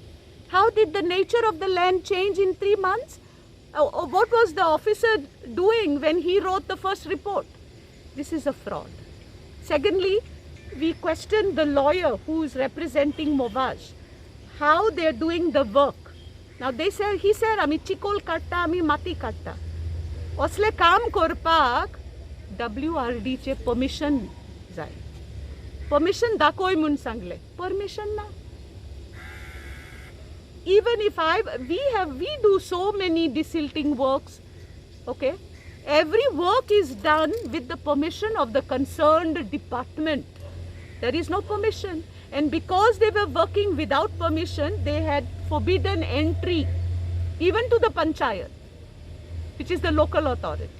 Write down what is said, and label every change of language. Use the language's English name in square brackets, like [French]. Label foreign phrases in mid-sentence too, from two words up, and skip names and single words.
[English] How did the nature of the land change in 3 months? What was the officer doing when he wrote the first report? This is a fraud. Secondly, we questioned the lawyer who is representing Movage, how they are doing the work. Now they said, he said, [Konkani] "Ami chikol katta, ami mati katta." Osle काम करपाक WRD चे permission जाय. Permission दाखोय म्हूण सांगले. Permission ना. [English] Even if we do so many desilting works, okay? Every work is done with the permission of the concerned department. There is no permission. And because they were working without permission, they had forbidden entry even to the panchayat, which is the local authority.